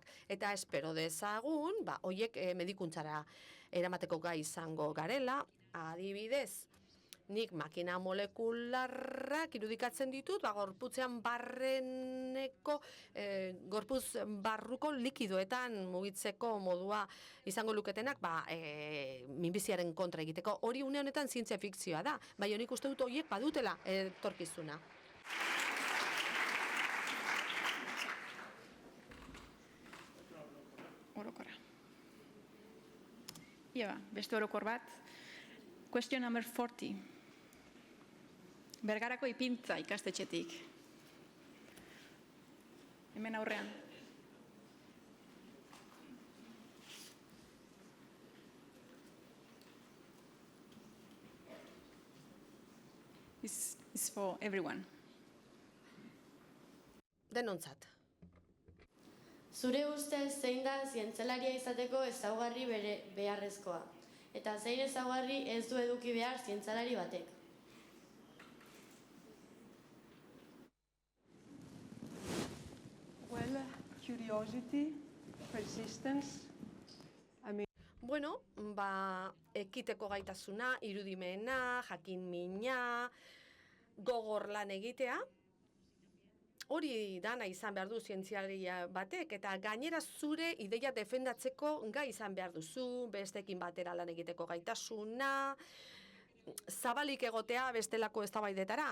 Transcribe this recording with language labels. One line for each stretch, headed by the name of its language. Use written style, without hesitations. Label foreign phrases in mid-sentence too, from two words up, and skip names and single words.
Basque: Eta espero dezagun, horiek medikuntzara eramateko gai izango garela, adibidez, nik makina molekularrak irudikatzen ditut, gorputzean barreneko, gorputz barruko likidoetan mugitzeko modua izango luketenak, minbiziaren kontra egiteko. Hori une honetan zientzia fikzioa da, bai honik uste dut horiek badutela etorkizuna. Orokorra. Beste orokor bat.
English: Question number 40.
Basque: Bergarako ipintza ikastetxetik. Hemen aurrean.
English: This is for everyone.
Basque: Denontzat. Zure ustez zein da zientzalaria izateko ezaugarri beharrezkoa? Eta zein ezaugarri ez du eduki behar zientzalari batek?
English: Well, curiosity, persistence.
Basque: Bueno, ekiteko gaitasuna, irudimena, jakinmina, gogor lan egitea, hori dana izan behar du zientziaria batek, eta gainera zure ideia defendatzeko gai izan behar duzu, bestekin batera lan egiteko gaitasuna, zabalik egotea bestelako eztabaidetara.